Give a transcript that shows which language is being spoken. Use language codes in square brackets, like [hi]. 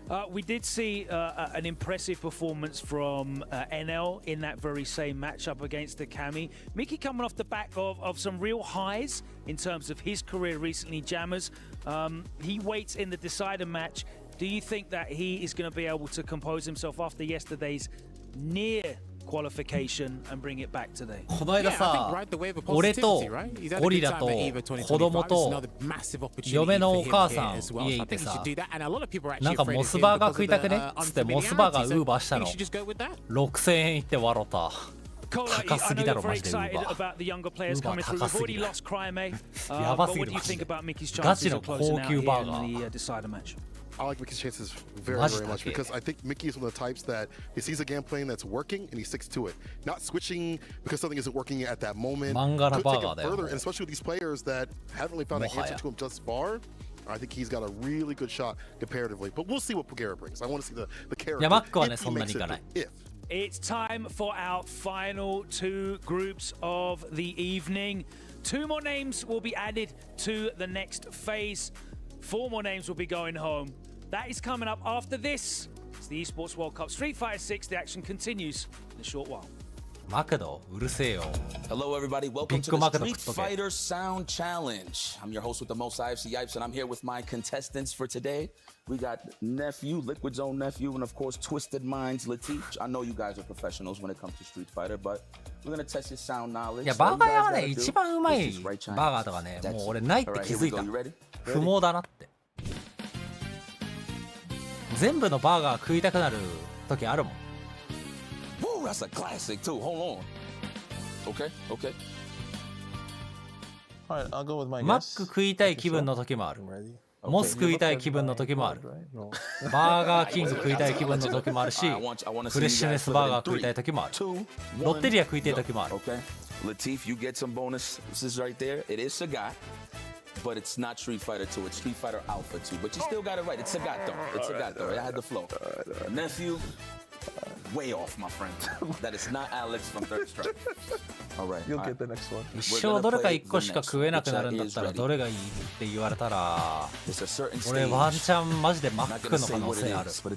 [en] We did see an impressive performance from NL in that very same matchup against the Kami. Mickey coming off the back of some real highs in terms of his career recently, Jammers. He waits in the decider match. Do you think that he is going to be able to compose himself after yesterday's near qualification and bring it back today? [ja] この間さ、俺とゴリラと子供と嫁のお母さん家行ってさ、なんかモスバーガー食いたくねつってモスバーガーウーバーしたの6000円いって笑った。高すぎだろマジでウーバー。ウーバー高すぎだ。やばすぎるマジで。ガチの高級バーガー。 [en] I like Mickey's chances very, very much because I think Mickey is one of the types that he sees a game plan that's working and he sticks to it. Not switching because something isn't working at that moment. Could take it further, and especially with these players that haven't really found an answer to him thus far. I think he's got a really good shot comparatively. But we'll see what Pugera brings. I want to see the character. If he makes it, if. It's time for our final 2 groups of the evening. 2 more names will be added to the next phase. 4 more names will be going home. That is coming up after this It's the Esports World Cup Street Fighter 6. The action continues in a short while. [ja] マクドうるせえよ。 [en] Hello, everybody. Welcome to the Street Fighter Sound Challenge. I'm your host with the most IFC Yipes, and I'm here with my contestants for today. We got Nephew, Liquid Zone Nephew, and of course, Twisted Minds Latif. I know you guys are professionals when it comes to Street Fighter, but we're gonna test your sound knowledge. [ja] いや、バーガー屋はね、一番うまいバーガーとかね、もう俺ないって気づいた。不毛だなって。全部のバーガー食いたくなる時あるもん。 [en] Woo, that's a classic too. Hold on. Okay, okay. Alright, I'll go with my guess. [ja] マック食いたい気分の時もある。モス食いたい気分の時もある。バーガーキング食いたい気分の時もあるし、フレッシュネスバーガー食いたい時もある。ロッテリア食いたい時もある。 [en] Okay. Latif, you get some bonuses right there. It is Shaka, but it's not Street Fighter 2. It's Street Fighter Alpha 2. But you still got it right. It's Shaka though. It's Shaka though. I had the flow. Nephew. Way off, my friend. That is not Alex from Third Strike. All right. You'll get the next one. [ja] 一生どれか1個しか食えなくなるんだったらどれがいいって言われたら俺ワンチャンマジでマックの可能性ある。